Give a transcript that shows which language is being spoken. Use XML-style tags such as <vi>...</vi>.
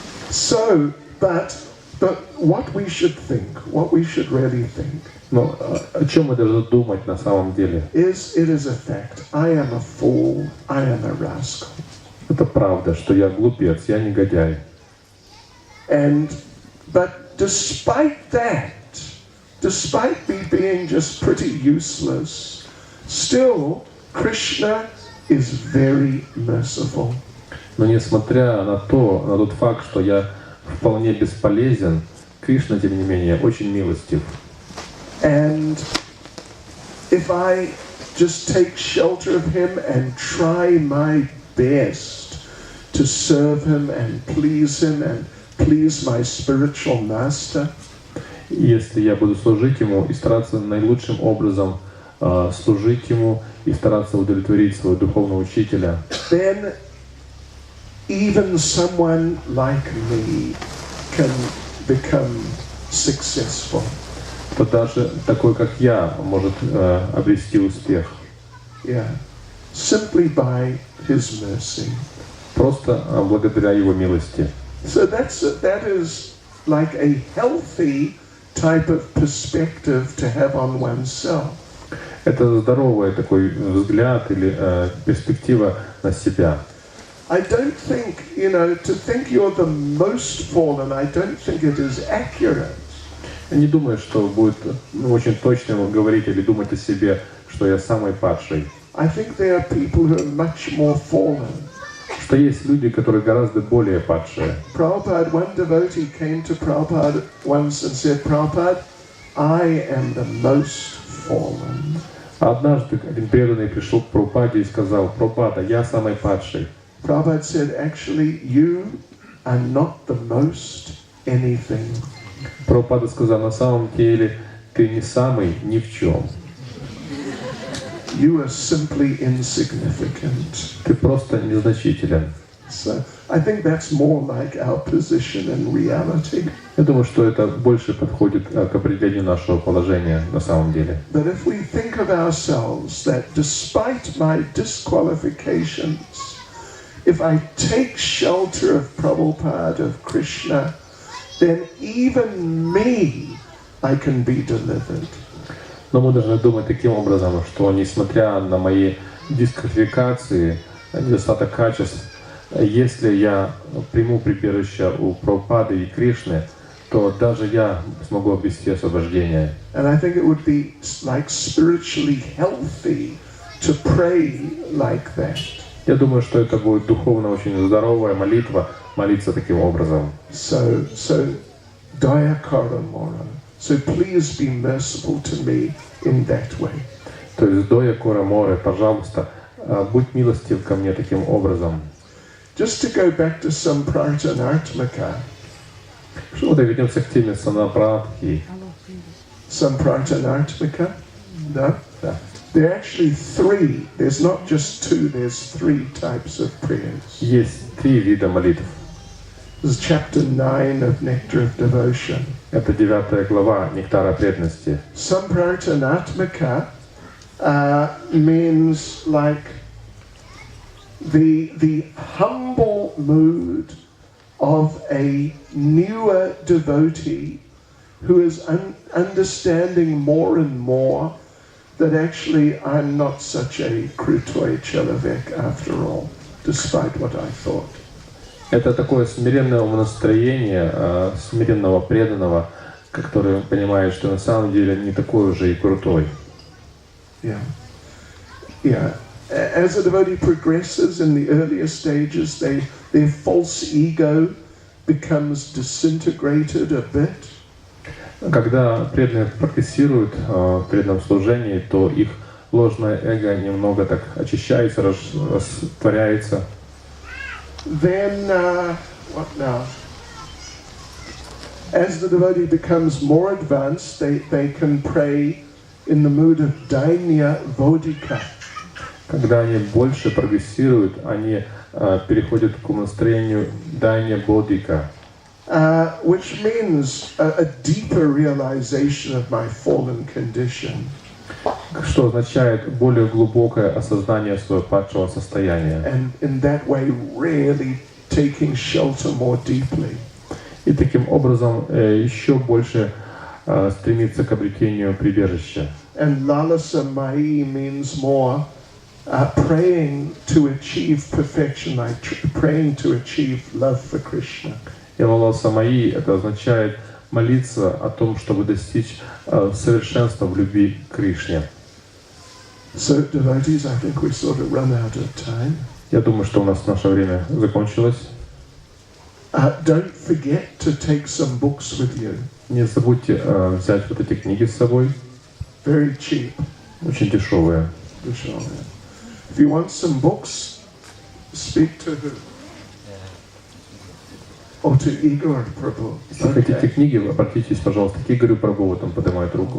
<en>So, but what we should think, what we should really think,</en> <ru>Но о чем мы должны думать на самом деле?</ru> <en>it is a fact. I am a fool. I am a rascal.</en> <ru>Это правда, что я глупец, я негодяй.</ru> <en>But despite that, despite me being just pretty useless, still Krishna is very merciful.</en> <ru>Но несмотря на тот факт, что я вполне бесполезен, Кришна, тем не менее, очень милостив.</ru> <en>And if I just take shelter of him and try my best to serve him and please my spiritual master,</en> <ru>Если я буду служить ему и стараться наилучшим образом служить ему и стараться удовлетворить своего духовного учителя,</ru> <en>then even someone like me can become successful.</en> <ru>то даже такой, как я, может обрести успех.</ru> <en>Yeah. Simply by his mercy.</en> <ru>Просто благодаря его милости.</ru> <en>So that is like a healthy type of perspective to have on oneself.</en> <ru>Это здоровый такой взгляд или перспектива на себя.</ru> <en>I don't think, to think you're the most fallen, I don't think it is accurate.</en> <ru>Я не думаю, что будет очень точно говорить или думать о себе, что я самый падший.</ru> <en>I think there are people who are much more fallen.</en> <ru>Что есть люди, которые гораздо более падшие.</ru> <en>Prabhupada, one devotee came to Prabhupada once and said, Prabhupada, I am the most fallen.</en> <ru>Однажды один преданный пришел к Прабхупаде и сказал: Прабхупада, я самый падший.</ru> <en>Prabhupada said, actually, you are not the most anything.</en> <ru>Прабхупада сказал: на самом деле ты не самый ни в чем.</ru> <en>You are simply insignificant.</en> <ru>Ты просто незначителен.</ru> <en>So I think that's more like our position in reality.</en> <ru>Я думаю, что это больше подходит к определению нашего положения на самом деле.</ru> <en>But if we think of ourselves that despite my disqualifications, if I take shelter of Prabhupada, of Krishna, then even me, I can be delivered.</en> <ru>Но мы должны думать таким образом, что несмотря на мои дисквалификации, недостаток качеств, если я приму прибежище у Прабхупады и Кришны, то даже я смогу обрести освобождение.</ru> <en>And I think it would be like spiritually healthy to pray like that.</en> <ru>Я думаю, что это будет духовно очень здоровая молитва, молиться таким образом.</ru> <en>So Daya Karamora. So please be merciful to me in that way.</en> <ru>То есть Доя Кора Море, пожалуйста, будь милостив ко мне таким образом.</ru> <en>Just to go back to Samprartanartmaka.</en> <ru>Вот и вернемся к теме Санапратхи.</ru> <en>Samprartanartmaka? No?</en> <ru>Да.</ru> <en>There are actually three. There's not just two, there's three types of prayers.</en> <ru>Есть 3 вида молитв.</ru> <en>This is chapter 9 of Nectar of Devotion.</en> <ru>Это 9 глава Нектара преданности.</ru> <en>Samprartanatmaka means like the humble mood of a newer devotee who is understanding more and more that actually I'm not such a</en> <ru>krutoy chelavek</ru> <en>after all, despite what I thought.</en> <ru>Это такое смиренное умонастроение смиренного преданного, который понимает, что на самом деле не такой уже и крутой.</ru> <en>Yeah. As a devotee progresses in the earlier stages, their false ego becomes disintegrated a bit.</en> <ru>Когда преданные прогрессируют в преданном служении, то их ложное эго немного так очищается, растворяется.</ru> <en>Then, what now? As the devotee becomes more advanced, they can pray in the mood of Dainya Vodhika.</en> <ru>Когда они больше прогрессируют, они переходят к настроению Дайня Бодхика,</ru> <en>Which means a deeper realization of my fallen condition.</en> <ru>что означает более глубокое осознание своего падшего состояния.</ru> <en>And in that way really taking shelter more deeply.</en> <ru>И таким образом еще больше стремиться к обретению прибежища.</ru> <en>And lalasa mai means more praying to achieve perfection, like praying to achieve love for Krishna.</en> <ru>И лаласа маи это означает молиться о том, чтобы достичь совершенства в любви к Кришне.</ru> <en>So devotees, I think we sort of run out of time.</en> <ru>Я думаю, что у нас наше время закончилось.</ru> <en>Don't forget to take some books with you.</en> <ru>Не забудьте взять вот эти книги с собой.</ru> <en>Very cheap.</en> <ru>Очень дешевые.</ru> <en>If you want some books, speak to who? Or to Igor Prabhu.</en> <ru>Если хотите книги, обратитесь, пожалуйста, к Игорю Прабху, там поднимает руку.</ru>